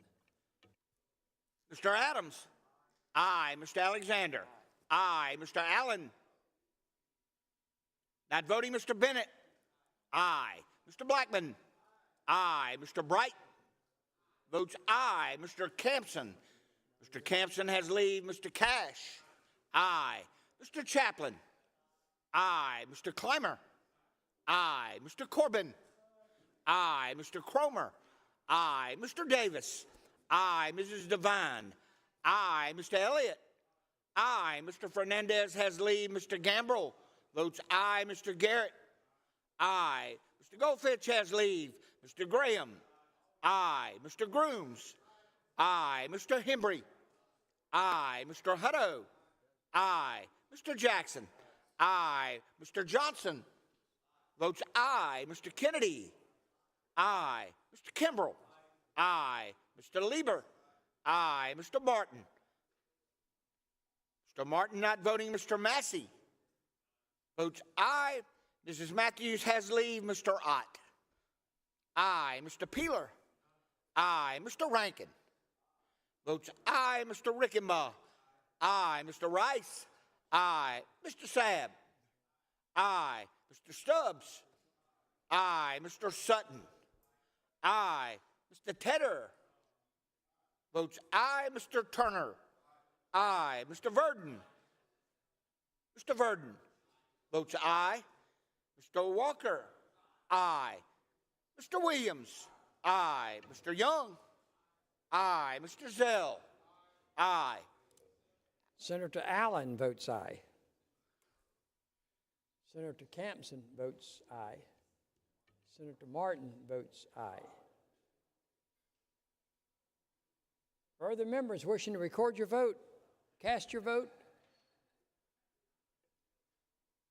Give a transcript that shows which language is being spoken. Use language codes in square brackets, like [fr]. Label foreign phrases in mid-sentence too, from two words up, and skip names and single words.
[en] Mr. Adams? Aye. Mr. Alexander? Aye. Mr. Allen? Not voting, Mr. Bennett? Aye. Mr. Blackman? Aye. Mr. Bright? Votes aye. Mr. Campson? Mr. Campson has leave. Mr. Cash? Aye. Mr. Chaplin? Aye. Mr. Clymer? Aye. Mr. Corbin? Aye. Mr. Cromer? Aye. Mr. Davis? Aye. Mrs. Devine? Aye. Mr. Elliott? Aye. Mr. Fernandez has leave. Mr. Gambrell votes aye. Mr. Garrett? Aye. Mr. Goldfinch has leave. Mr. Graham? Aye. Mr. Grooms? Aye. Mr. Hembry? Aye. Mr. Hutto? Aye. Mr. Jackson? Aye. Mr. Johnson votes aye. Mr. Kennedy? Aye. Mr. Kimbrell? Aye. Mr. Lieber? Aye. Mr. Martin? Mr. Martin not voting. Mr. Massey votes aye. Mrs. Matthews has leave. Mr. Ott? Aye. Mr. Peeler? Aye. Mr. Rankin votes aye. Mr. Rickenbaugh? Aye. Mr. Rice? Aye. Mr. Sabb? Aye. Mr. Stubbs? Aye. Mr. Sutton? Aye. Mr. Tedder votes aye. Mr. Turner? Aye. Mr. Verdon? Mr. Verdon votes aye. Mr. Walker? Aye. Mr. Williams? Aye. Mr. Young? Aye. Mr. Zell? Aye. Senator Allen votes aye. Senator Campson votes aye. Senator Martin votes aye. Further members wishing to record your vote, cast your vote.